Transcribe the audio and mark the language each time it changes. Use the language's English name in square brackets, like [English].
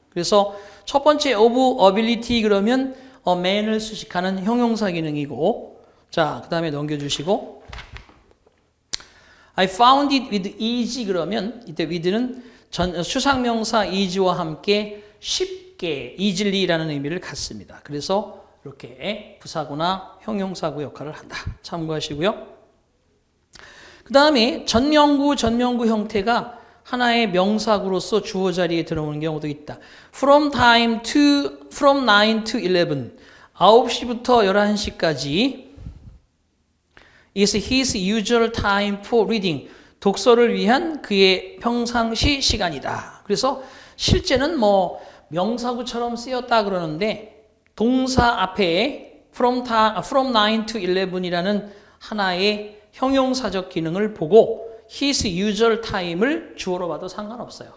[Korean] 그래서 첫 번째 of ability 그러면 man을 수식하는 형용사 기능이고 자, 그 다음에 넘겨주시고 [English] I found it with easy [Korean] 그러면 이때 with는 추상명사 easy와 함께 쉽게 easily라는 의미를 갖습니다. 그래서 이렇게 부사구나 형용사구 역할을 한다. 참고하시고요. 그 다음에 전명구 형태가 하나의 명사구로서 주어 자리에 들어오는 경우도 있다. [English] From 9 to 11 [Korean] 9시부터 11시까지 [English] is his usual time for reading. [Korean] 독서를 위한 그의 평상시 시간이다. 그래서 실제는 뭐 명사구처럼 쓰였다 그러는데 동사 앞에 from 9 to 11이라는 하나의 형용사적 기능을 보고 his usual time을 주어로 봐도 상관없어요.